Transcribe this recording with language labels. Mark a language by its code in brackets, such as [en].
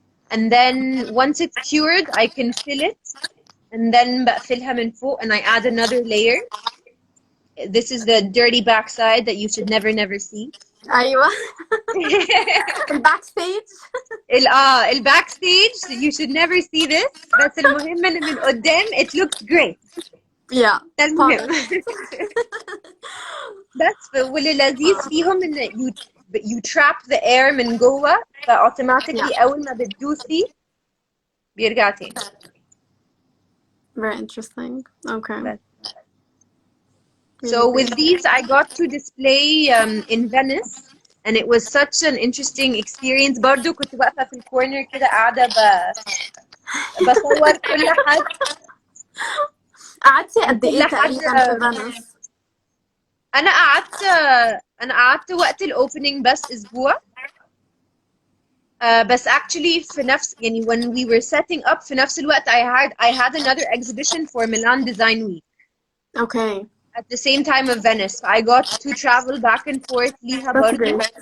[en] And then once it's cured I can fill it and then [ar] بقفلها من فوق [en] and I add another layer. This is the dirty backside that you should never see. [ar] أيوة. الباكستيج. [en] الباckstage, you should never see this. [ar] بس المهم ان من قدام [en] it looks great. Yeah. [ar] ده المهم. بس واللي لذيذ فيهم ان [en] you trap the air [ar] من جوه فautomatically اول ما بتدوسي بيرجع تاني. [en] Very interesting. Okay. So with these, I got to display in Venice, and it was such an interesting experience. [ar] برضو كنت واقفة في الكورنر كده قاعدة بصور كل حد. قعدتي قد إيه تقريبا في فينيس؟ أنا قعدت وقت الأوبننج بس أسبوع. [en] بس actually في نفس يعني when we were setting up [ar] في نفس الوقت [en] I had another exhibition for Milan Design Week. Okay. At the same time of Venice. I got to travel back and forth [ar] ليها برضو.